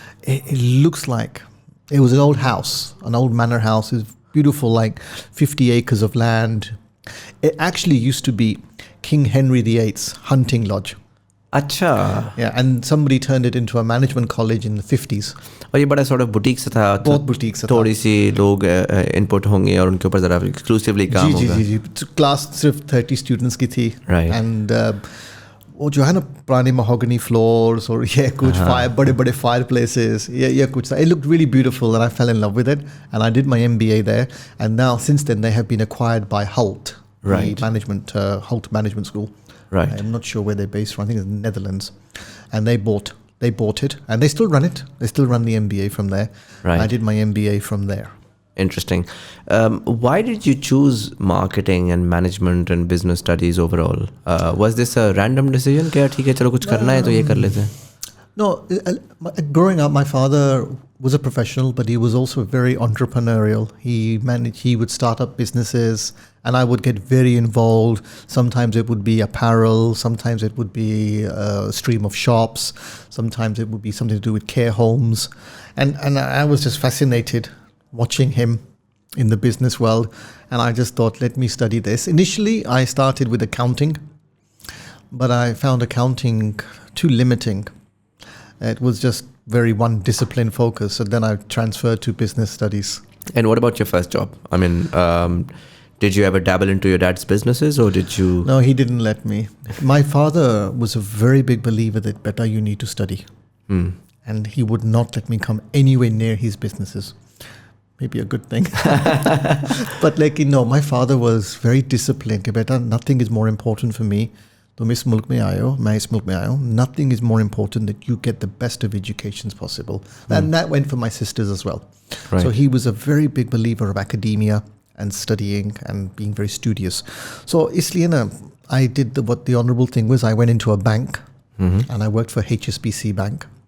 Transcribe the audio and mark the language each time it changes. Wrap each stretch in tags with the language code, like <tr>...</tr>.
<en>It looks like it was an old house, an old manor house. It's beautiful, like 50 acres of land. It actually used to be King Henry VIII's hunting lodge.</en> <hi>अच्छा.</hi> <en>Yeah, and somebody turned it into a management college in the 50s.</en> <hi>और ये बड़ा sort of boutique सा था. बहुत boutique सा था. थोड़ी सी लोग input होंगे और उनके ऊपर ज़रा exclusively काम होगा. जी. Class सिर्फ 30 students की थी.</hi> <en>Right.</en> <hi>And वो जो है ना पुराने mahogany floors और ये कुछ बड़े fireplaces, ये कुछ था.</hi> <en>It looked really beautiful and I fell in love with it and I did my MBA there. And now since then they have been acquired by Hult, right? The management Hult Management School. Right. I'm not sure where they're based from. I think it's Netherlands. And they bought it and they still run it. They still run the MBA from there. Right. I did my MBA from there. Interesting. Why did you choose marketing and management and business studies overall? Was this a random decision?</en> <hi>क्या ठीक है चलो कुछ करना है तो ये कर लेते हैं?</hi> <en>No, growing up, my father was a professional, but he was also very entrepreneurial. He would start up businesses, and I would get very involved. Sometimes it would be apparel, sometimes it would be a stream of shops, sometimes it would be something to do with care homes, and I was just fascinated watching him in the business world, and I just thought, let me study this. Initially, I started with accounting, but I found accounting too limiting. It was just very one discipline focus. So then I transferred to business studies. And what about your first job? I mean, did you ever dabble into your dad's businesses or did you? No, he didn't let me. My father was a very big believer that better you need to study. And he would not let me come anywhere near his businesses. Maybe a good thing. But my father was very disciplined. Beta, nothing is more important for me.</en> <hi>तुम इस मुल्क में आए हो, मैं इस मुल्क में आया हूँ.</hi> <en>Nothing is more important that you get the best of educations possible. And that went for my sisters as well. Right. So he was a very big believer of academia and studying and being very studious. So isliye I did what the honorable thing was. I went into a bank and I worked for HSBC Bank.</en>